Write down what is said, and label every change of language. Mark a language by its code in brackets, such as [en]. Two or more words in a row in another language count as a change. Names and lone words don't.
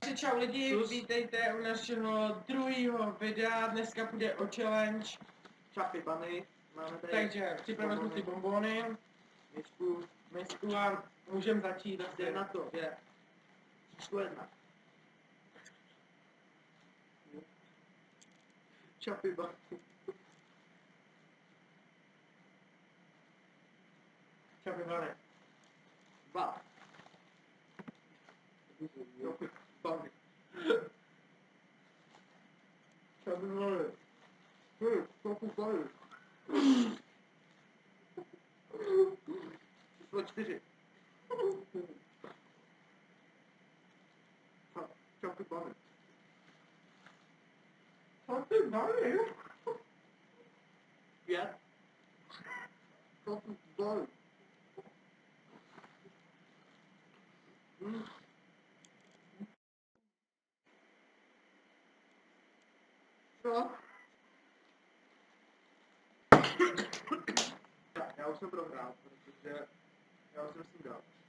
[cs] Čau lidi, vítejte u našeho druhého videa, dneska půjde o challenge. Čapy bany, máme tady. Takže si vezmu ty bonbony, misku a můžeme začít. Jde na to, je. Číslo 1. Čapy bany. Čapy bany. 2. Čapy bany. Čapy bany. Čapy bany. Číslo 4. Čapy bany. Čapy bany. 5. Čapy bany. Co? Tak, já už jsem prohrál, protože já už jsem si dal.